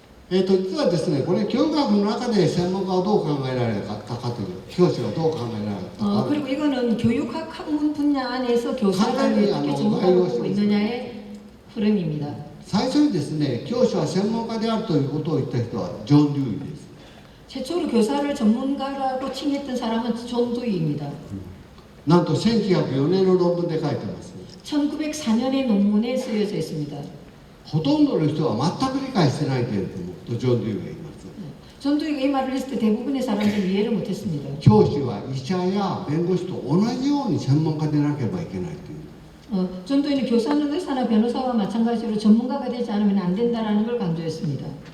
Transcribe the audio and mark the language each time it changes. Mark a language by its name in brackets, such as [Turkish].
[Japanese] 実はですね、これ教育学の中で専門家はどう考えられたかという、教師がどう考えられたか。 [Korean] 그리고 이거는 교육학 학문 분야 안에서 교사를 어떻게 전문가로 보고 있느냐의 흐름입니다. [Japanese] 最初にですね、教師は専門家であるということを言った人はジョン・デューイです。 [Korean] 최초로 교사를 전문가라고 칭했던 사람은 존 두이입니다. [Japanese] なんと1904年の論文で書いてます。 [Korean] 1904년의 논문에 쓰여져 있습니다. [Japanese] ほとんどの人は全く理解してないけれども、とジョン・デューイが言います。 [Korean] 존 두이가 이 말을 했을 때 대부분의 사람들이 이해를 못했습니다. [Japanese] 教師は医者や弁護士と同じように専門家でなければいけないという。 [Korean] 존 두이는 교사는 의사나 변호사와 마찬가지로 전문가가 되지 않으면 안 된다라는 걸 강조했습니다.